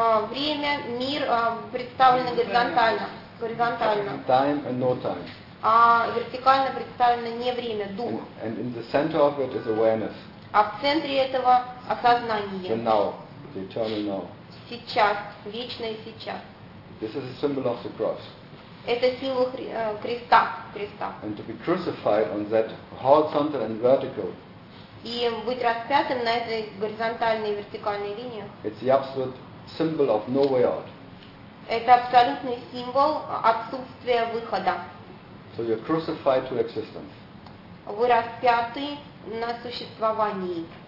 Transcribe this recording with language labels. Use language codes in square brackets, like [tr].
[ru] Время, мир представлены горизонтально. [en] Time and no time. [ru] Вертикально представлено не время, дух. [en] And in the center of it is awareness. [ru] А в центре этого осознание. [en] The now, the eternal now. [ru] Сейчас, вечное сейчас. [en] This is a symbol of the cross. [ru] Это символ креста. [en] And to be crucified on that horizontal and vertical. [ru] И быть распятым на этой горизонтальной и вертикальной линии. [en] It's the absolute symbol of no way out. [ru] Это абсолютный символ отсутствия выхода. [en] So you're crucified to existence. [ru] Вы распяты на существовании.